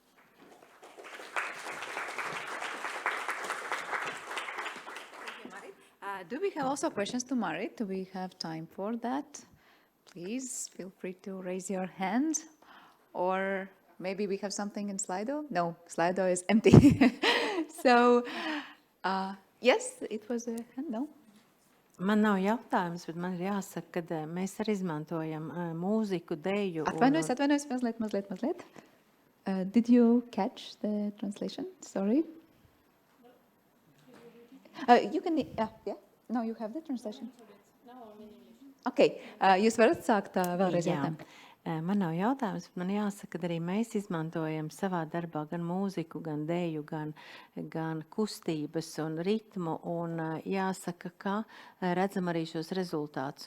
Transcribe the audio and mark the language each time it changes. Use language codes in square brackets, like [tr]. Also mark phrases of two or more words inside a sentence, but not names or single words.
[en] Do we have also questions to Marit? Do we have time for that? Please feel free to raise your hand, or maybe we have something in Slido. No, Slido is empty. So, yes, it was a hand, no? [lv] Man nav jautājums, bet man ir jāsaka, ka mēs arī izmantojam mūziku, deju. Atvainojos, mazliet. [en] Did you catch the translation? Sorry. You can, yeah. No, you have the translation. [lv] Okay, jūs varat sākt vēlreiz jautājumu. Man nav jautājums, bet man jāsaka, ka arī mēs izmantojam savā darbā gan mūziku, gan deju, gan kustības un ritmu, un jāsaka, ka redzam arī šos rezultātus.